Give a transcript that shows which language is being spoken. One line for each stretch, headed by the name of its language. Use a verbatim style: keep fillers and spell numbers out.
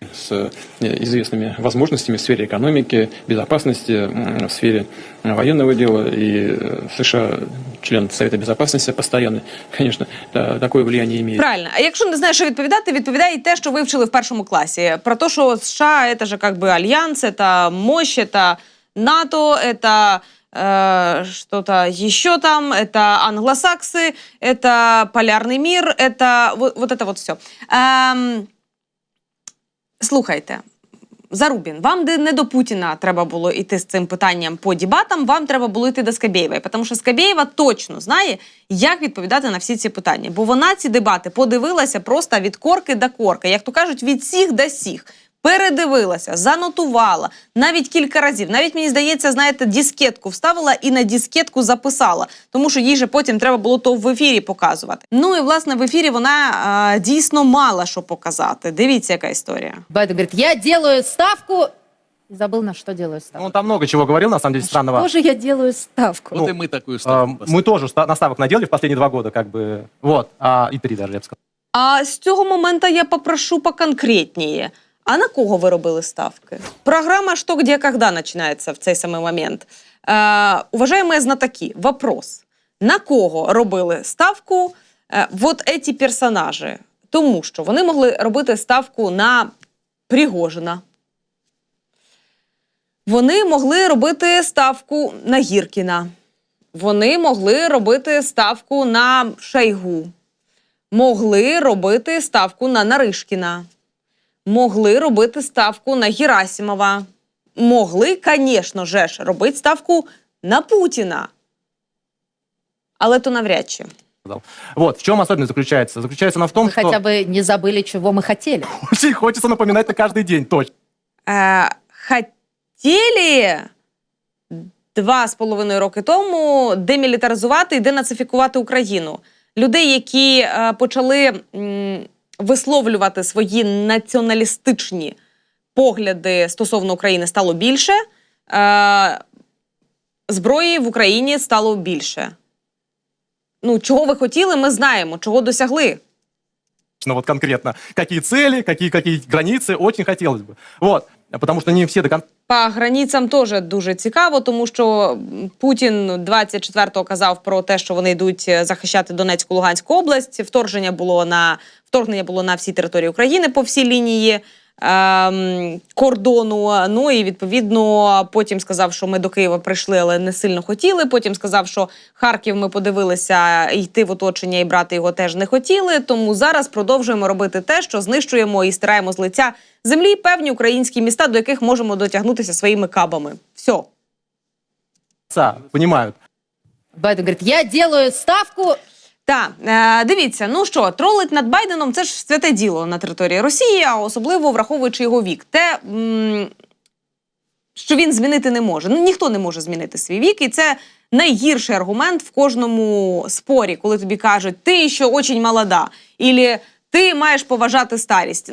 Russian: С известными возможностями в сфере экономики, безопасности, в сфере военного дела. И США, член Совета Безопасности постоянно, конечно, такое влияние имеет. Правильно.
Ukrainian: А якщо не знаєш, що відповідати, відповідай те, що ви вчили в першому класі. Про те, що США – це ж як би альянс, це мощь, це НАТО, це
Russian: э, что-то еще там, это англосаксы, это полярный мир, это вот, вот это вот все.
Ukrainian: Эм, слухайте, Зарубін, вам не до Путіна треба було йти з цим питанням по дебатам, вам треба було йти до Скабєєвої, тому що Скабєєва точно знає, як відповідати на всі ці питання. Бо вона ці дебати подивилася просто від корки до корки, як то кажуть, від сіх до сіх. Передивилася, занотувала, навіть кілька разів. Навіть, мені здається, знаєте, дискетку вставила і на дискетку записала. Тому що їй же потім треба було то в ефірі показувати. Ну і, власне, в ефірі вона а, дійсно мала що показати. Дивіться, яка історія.
Russian: Байден говорит, я делаю ставку... Забыл, на что делаю ставку. Ну, он там много чего говорил, на самом деле, странного. Тоже я делаю ставку. Ну, вот и мы такую ставку. А, мы тоже ста- наставок наделали в последние два года, как бы. Вот. А, и три даже, я бы сказал.
Ukrainian: А с цього моменту я попрошу поконкретнее. А на кого ви робили ставки? Программа «Что, где, когда» починається в цей самий момент.
Russian: Е, уважаемые знатоки, вопрос. На кого
Ukrainian: робили ставку
Russian: е, вот эти персонажі?
Ukrainian: Тому що вони могли робити ставку на Пригожина. Вони могли робити ставку на Гіркіна. Вони могли робити ставку на Шайгу. Могли робити ставку на Наришкіна. Могли робити ставку на Герасимова. Могли, звісно же, робити ставку на Путіна. Але то навряд чи.
Russian: Вот, в чем особенность заключается? Заключается она в том, мы что... хотя бы не забыли, чего мы хотели. Очень хочется напоминать на каждый день, точно.
Ukrainian: Е, хотіли два з половиною роки тому демілітаризувати і денацифікувати Україну. Людей, які е, почали... М- висловлювати свої націоналістичні погляди стосовно України стало більше, е- зброї в Україні стало більше. Ну, чого ви хотіли, ми знаємо, чого досягли.
Russian: Ну, вот конкретно, какие цели, какие, какие границы, очень хотелось бы. Вот, потому что не все до конца...
Ukrainian: По границям теж дуже цікаво, тому що Путін двадцять четвертого казав про те, що вони йдуть захищати Донецьку, Луганську область. Вторження було на, вторгнення було на всій території України, по всій лінії ем, кордону. Ну і, відповідно, потім сказав, що ми до Києва прийшли, але не сильно хотіли. Потім сказав, що Харків ми подивилися, йти в оточення і брати його теж не хотіли. Тому зараз продовжуємо робити те, що знищуємо і стираємо з лиця землі певні українські міста, до яких можемо дотягнутися своїми кабами. Все.
Russian: Понимают. Байден говорит, я делаю ставку...
Ukrainian: Так, е, дивіться, ну що, тролить над Байденом – це ж святе діло на території Росії, а особливо враховуючи його вік. Те, м- що він змінити не може. Ну, ніхто не може змінити свій вік, і це найгірший аргумент в кожному спорі, коли тобі кажуть, ти ще очень молода, або ти маєш поважати старість.